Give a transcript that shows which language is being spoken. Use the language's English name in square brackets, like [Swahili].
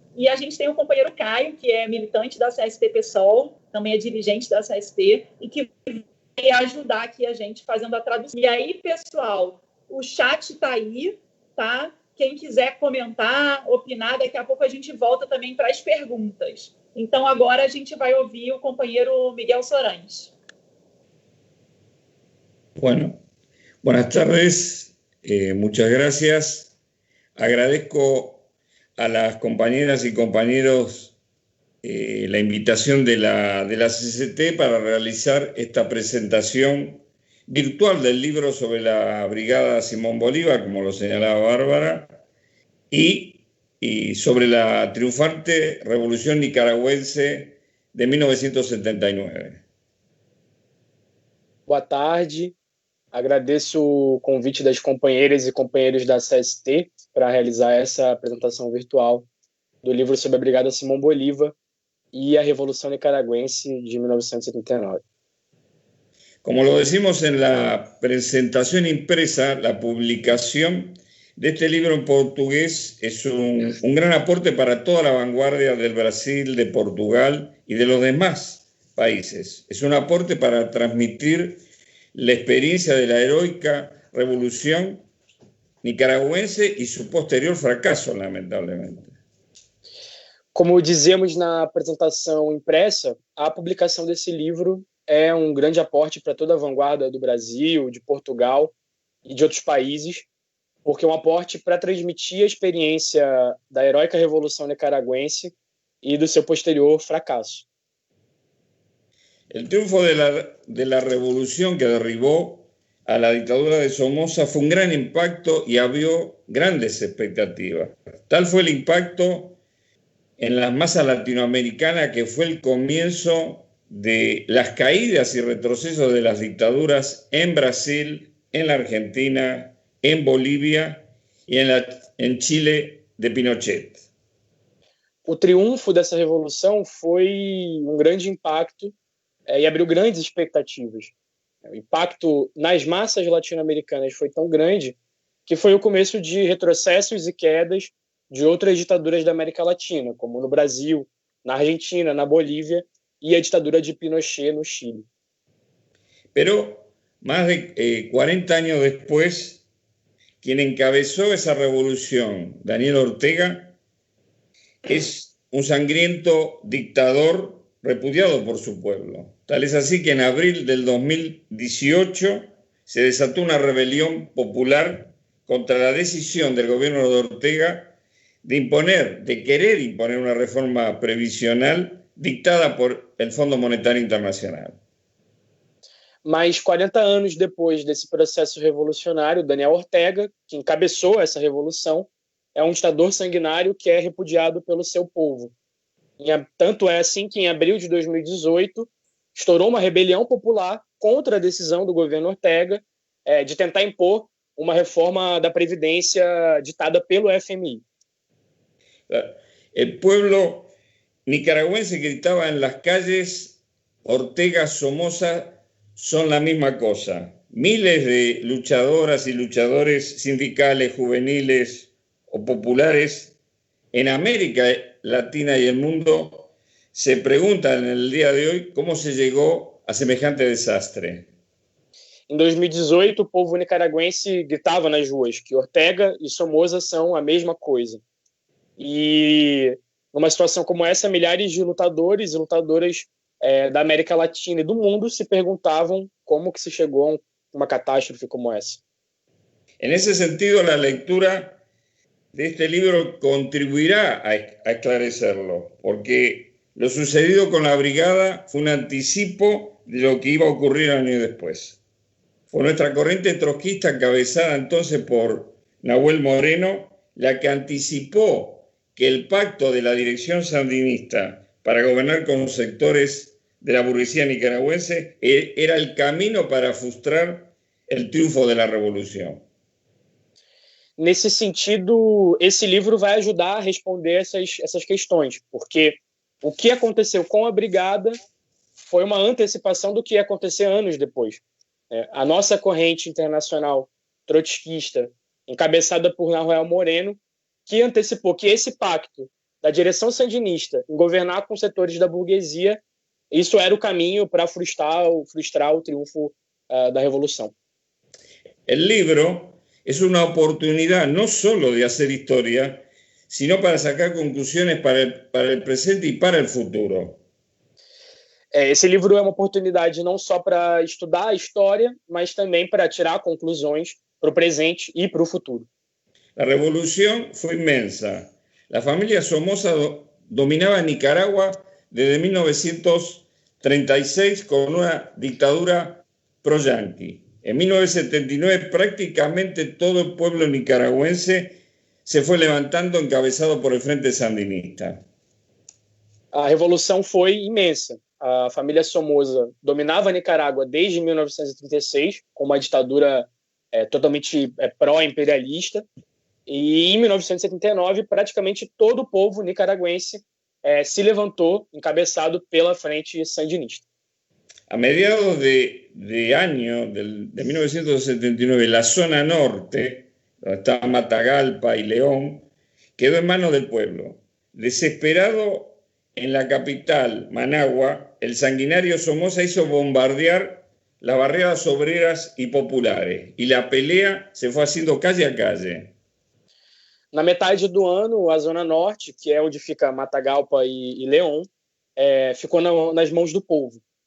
[Portuguese] E a gente tem o companheiro Caio, que é militante da CST-PSOL, também é dirigente da CST, e que vai ajudar aqui a gente fazendo a tradução. E aí, pessoal, o chat está aí, tá? Quem quiser comentar, opinar, daqui a pouco a gente volta também para as perguntas. Então, agora a gente vai ouvir o companheiro Miguel Sorães. [Spanish] Bueno, buenas tardes, muchas gracias. Agradezco a las compañeras y compañeros la invitación de la CCT para realizar esta presentación virtual del libro sobre la Brigada Simón Bolívar, como lo señalaba Bárbara, y sobre la triunfante Revolución Nicaragüense de 1979. [Portuguese] Boa tarde. Agradeço o convite das companheiras e companheiros da CST para realizar essa apresentação virtual do livro sobre a Brigada Simão Bolívar [Spanish] y la Revolución Nicaragüense [Portuguese] de 1979. [Spanish] Como lo decimos en la presentación impresa, la publicación de este libro en portugués es un gran aporte para toda la vanguardia del Brasil, de Portugal y de los demás países. Es un aporte para transmitir la experiencia de la heroica revolución nicaragüense y su posterior fracaso, lamentablemente. [Portuguese] Como dizemos na apresentação impressa, a publicação desse livro é um grande aporte para toda a vanguarda do Brasil, de Portugal e de outros países, porque é um aporte para transmitir a experiência da heróica Revolução Nicaragüense e do seu posterior fracasso. [Spanish] El triunfo de la revolución que derribó a la dictadura de Somoza fue un gran impacto y abrió grandes expectativas. Tal fue el impacto en la masa latinoamericana que fue el comienzo de las caídas y retrocesos de las dictaduras en Brasil, en la Argentina, en Bolívia y en Chile de Pinochet. [Portuguese] O triunfo dessa revolução foi um grande impacto e abriu grandes expectativas. O impacto nas massas latino-americanas foi tão grande que foi o começo de retrocessos e quedas de outras ditaduras da América Latina, como no Brasil, na Argentina, na Bolívia y a ditadura de Pinochet no Chile. [Spanish] Pero más de 40 años después, quien encabezó esa revolución, Daniel Ortega, es un sangriento dictador repudiado por su pueblo. Tal es así que en abril del 2018 se desató una rebelión popular contra la decisión del gobierno de Ortega de querer imponer una reforma previsional dictada por el Fondo Monetario Internacional. [Portuguese] Mas 40 anos depois desse processo revolucionário, Daniel Ortega, que encabeçou essa revolução, é um ditador sanguinário que é repudiado pelo seu povo. Tanto é assim que em abril de 2018 estourou uma rebelião popular contra a decisão do governo Ortega de tentar impor uma reforma da Previdência ditada pelo FMI. [Spanish] El pueblo nicaragüense gritaba en las calles: Ortega, Somoza son la misma cosa. Miles de luchadoras y luchadores sindicales, juveniles o populares en América Latina y el mundo se preguntan en el día de hoy cómo se llegó a semejante desastre. [Portuguese] Em 2018, o povo nicaragüense gritava nas ruas que Ortega e Somoza são a mesma coisa. E numa situação como essa, milhares de lutadores e lutadoras da América Latina e do mundo se perguntavam como que se chegou a uma catástrofe como essa. [Spanish] En ese sentido, la lectura de este libro contribuirá a esclarecerlo, porque lo sucedido con la brigada fue un anticipo de lo que iba a ocurrir años después. Fue nuestra corriente trotskista, encabezada entonces por Nahuel Moreno, la que anticipó que el pacto de la dirección sandinista para gobernar con los sectores de la burguesía nicaragüense era el camino para frustrar el triunfo de la revolución. [Portuguese] Nesse sentido, esse livro vai ajudar a responder essas questões, porque o que aconteceu com a brigada foi uma antecipação do que ia acontecer anos depois. A nossa corrente internacional trotskista, encabeçada por Nahuel Moreno, que antecipou que esse pacto da direção sandinista em governar com setores da burguesia, isso era o caminho para frustrar o triunfo da revolução. [Spanish] El libro es una oportunidad no solo de hacer historia, sino para sacar conclusiones para el presente y para el futuro. [Portuguese] Esse livro é uma oportunidade não só para estudar a história, mas também para tirar conclusões para o presente e para o futuro. [Spanish] La revolución fue inmensa. La familia Somoza dominaba Nicaragua desde 1936 con una dictadura pro-yanqui. En 1979 prácticamente todo el pueblo nicaragüense se fue levantando encabezado por el Frente Sandinista. [Portuguese] A revolução foi imensa. A família Somoza dominava a Nicarágua desde 1936, com uma ditadura totalmente pró-imperialista, e em 1979 praticamente todo o povo nicaragüense se levantou, encabeçado pela Frente Sandinista. [Spanish] A mediados de 1979, la zona norte, donde estaba Matagalpa y León, quedó en manos del pueblo. Desesperado en la capital, Managua, el sanguinario Somoza hizo bombardear las barriadas obreras y populares, y la pelea se fue haciendo calle a calle. [Portuguese] Na metade do ano, a Zona Norte, que é onde fica Matagalpa e León, ficou nas mãos do povo.